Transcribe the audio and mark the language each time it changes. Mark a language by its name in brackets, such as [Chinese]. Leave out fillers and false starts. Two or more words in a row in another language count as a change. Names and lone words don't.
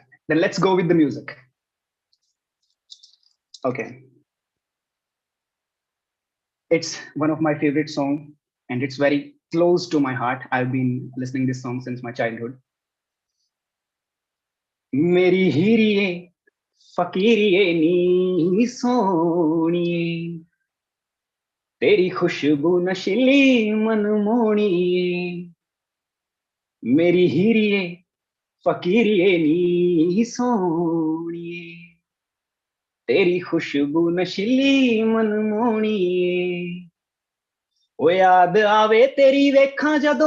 [English] Then let's go with the music. Okay. It's one of my favorite songs, and it's very close to my heart. I've been listening to this song since my childhood. [Punjabi] ਮੇਰੀ ਹੀਰੀਏ ਫ਼ਕੀਰੀਏ ਨੀ ਸੋਹਣੀਏ ਤੇਰੀ ਖ਼ੁਸ਼ਬੂ ਨਸ਼ੀਲੀ ਮਨਮੋਹਣੀਏ ਮੇਰੀ ਹੀਰੀਏ ਫ਼ਕੀਰੀਏ ਨੀ ਸੋਹਣੀਏ ਤੇਰੀ ਖ਼ੁਸ਼ਬੂ ਨਸ਼ੀਲੀ ਮਨਮੋਹਣੀਏ ਓ ਯਾਦ ਆਵੇ ਤੇਰੀ ਵੇਖਾਂ ਜਦੋਂ